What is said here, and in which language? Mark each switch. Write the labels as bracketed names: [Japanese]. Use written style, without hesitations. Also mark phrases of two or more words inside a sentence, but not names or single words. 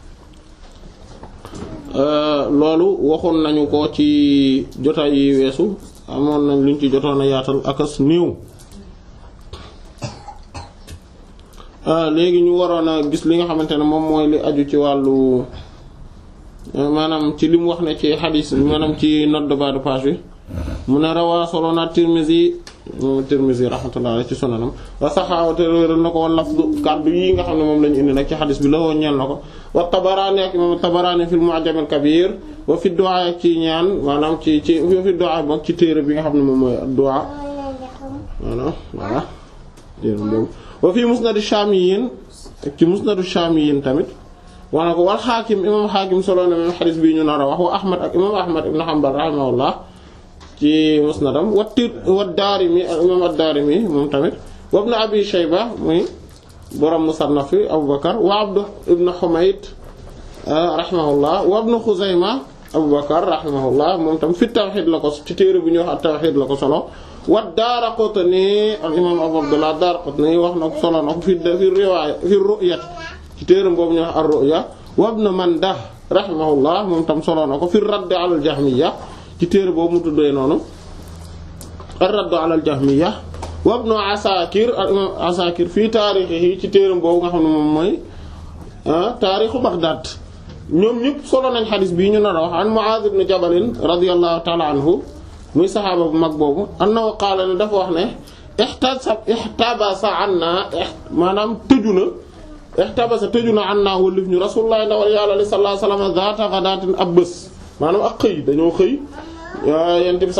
[Wolof] loolu waxoon nañu ko ci jotaay yi weesu amoon nañ luñ ci jotoon a yaatal akas néew léegi ñu waroon a gis li nga xamante ne moom mooy li aju ci wàllu maanaam ci li mu wax ne ci xadiis maanaam ci [French] note de bas de page [Wolof] bi mu ne rawaa solo na Tirmizi [Arabic] رحمة الله عليه [Wolof] ci sunanam wa saxaawa te wéral na ko [Arabic] واللفظ [Wolof] kàddu yi nga xam ne moom lañu indi nag ci xadiis bi la woon ñeel na ko wa Tabaraani ak imam Tabaraani [Arabic] في المعجم الكبير وفي الدعاء [Wolof] ak ci ñaan maanaam ci [Arabic] في الدعاء [Wolof] bok ci téere bi nga xam ne moom mooy du'a maanaam voilà téere boobu [Arabic] وفي مسند الشاميين [Wolof] ak ci Musnad ash-Shaamiyyiin tamit wax na ko wal Xaakim imam Xaakim solo na même xadis bii ñu nar a wax wa Ahmad ak imam Ahmad ibn Hanbal rahimahullah ci musnadam wa Daarimi ak imam ad-Daarimi moom tamit wa ibn Abi Shayba muy borom musannaf fi Abu Bakar wa Abd ibn Humayd rahimahullah wa ibn Xuzayma Abu Bakar rahimahullah moom tam fi tawxiid la ko ci téere bu ñuy wax at-Tawxiid la ko solo wa Daaraqutni al imam Abu Abdullah Daaraqutni wax na ko solo na ko [Arabic] في رواية في الرؤية [Wolof] ci téeram boobu ñu wax ar-Ru'ya wa ibn Mandah rahimahullah moom tam solo na ko [Arabic] في الرد على الجهمية [Wolof] ci téere boobu mu tuddee noonu ar-radd ala al-Jahmiyya wa ibn Asakir al-imam Asakir [Arabic] في تاريخه [Wolof] ci téeram boobu nga xam ne moom mooy taarixu Baghdad ñoom ñëpp solo nañ xadis bii ñu nar a wax an Mu'adh ibn Jabal [Arabic] رضي الله تعالى عنه [Wolof] muy saxaaba bu mag boobu [Arabic] أنه قال [Wolof] ne dafa wax ne [Arabic] احتبس عنا [Wolof] maanaam tëju na an naa wëllif ñu rasulullah ndawal yàlla [Arabic] صلى الله عليه وسلم ذات غداة [Wolof] ab bés maanaam ak xëy dañoo xëy yent bi sallallahu